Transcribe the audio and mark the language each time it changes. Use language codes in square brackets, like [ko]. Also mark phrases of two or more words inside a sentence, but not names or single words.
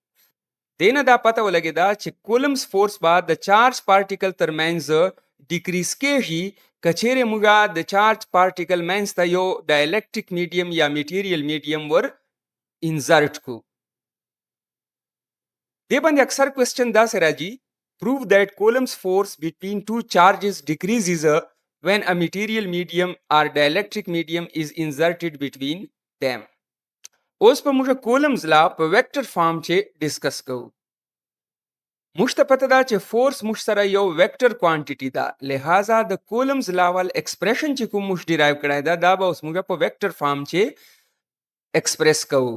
[ps] دې نه دا پته ولګېده چې [en] Coulomb's force [ps] به د [en] charge particle [ps] ترمنځ ډیکریز کیږي که چیرې موږ د [en] charge particle [ps] منځ ته یو [en] dielectric medium [ps] یا [en] material medium [ps] ور انزرټ کو. دې باندې اکثر کوېسچن داسې راځي [en] prove that Coulomb's force between two charges decreases when a material medium or dielectric medium is inserted between them. [ps] اوس په موږ [en] Coulomb's law [ps] په [en] vector form [ps] چې ډسکس کوو. موږ ته پته ده چې فورس موږ سره یو [en] vector quantity [ps] ده لہذا د [en] Coulomb's law [ps] ول ایکسپریشن چې کوم موږ ډیرایو کړی ده دا به اوس موږ په [en] vector form [ps] چې ایکسپریس کوو.